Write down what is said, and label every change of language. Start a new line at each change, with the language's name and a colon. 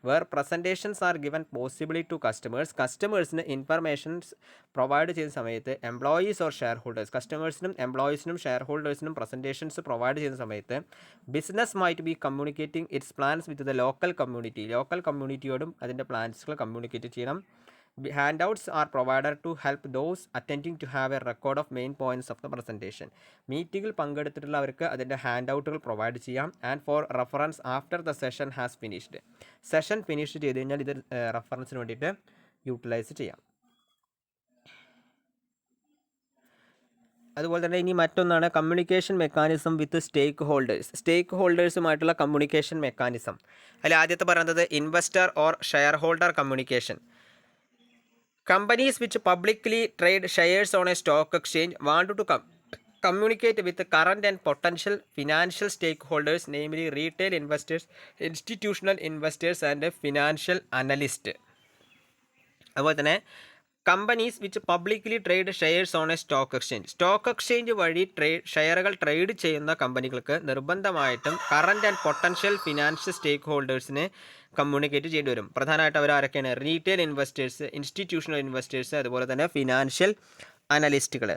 English: where presentations are given possibly to
Malayalam: കസ്റ്റമേഴ്സിന് informations provide ചെയ്യുന്ന സമയത്ത് employees or share holders, കസ്റ്റമേഴ്സിനും എംപ്ലോയീസിനും share ഹോൾഡേഴ്സിനും presentations provide ചെയ്യുന്ന സമയത്ത്
English: business might be communicating its plans with the
Malayalam: local കമ്മ്യൂണിറ്റിയോടും അതിൻ്റെ പ്ലാൻസുകൾ communicate ചെയ്യണം.
English: Handouts are provided to help those attending to have a record of main points of the presentation.
Malayalam: മീറ്റിങ്ങിൽ പങ്കെടുത്തിട്ടുള്ളവർക്ക് അതിൻ്റെ hand ഔട്ടുകൾ provide ചെയ്യാം.
English: And for reference after the session has finished.
Malayalam: Session finish ചെയ്ത് കഴിഞ്ഞാൽ ഇത് റെഫറൻസിന് വേണ്ടിയിട്ട് utilise ചെയ്യാം. അതുപോലെ തന്നെ ഇനി മറ്റൊന്നാണ് കമ്മ്യൂണിക്കേഷൻ മെക്കാനിസം വിത്ത് സ്റ്റേക്ക് ഹോൾഡേഴ്സുമായിട്ടുള്ള കമ്മ്യൂണിക്കേഷൻ മെക്കാനിസം. അതിൽ ആദ്യത്തെ പറയുന്നത് investor or share holder communication.
English: Companies which publicly trade shares on a stock exchange want to communicate with current and potential financial stakeholders, namely retail investors, institutional investors and financial analysts.
Malayalam: അതുപോലെ തന്നെ
English: companies which publicly trade shares on a stock exchange
Malayalam: വഴി ഷെയറുകൾ trade ചെയ്യുന്ന കമ്പനികൾക്ക് നിർബന്ധമായിട്ടും current and potential financial stake ഹോൾഡേഴ്സിനെ communicate ചെയ്യേണ്ടി വരും. പ്രധാനമായിട്ട് അവർ ആരൊക്കെയാണ്? റീറ്റെയിൽ ഇൻവെസ്റ്റേഴ്സ്, ഇൻസ്റ്റിറ്റ്യൂഷണൽ ഇൻവെസ്റ്റേഴ്സ്, അതുപോലെ തന്നെ ഫിനാൻഷ്യൽ അനലിസ്റ്റുകൾ.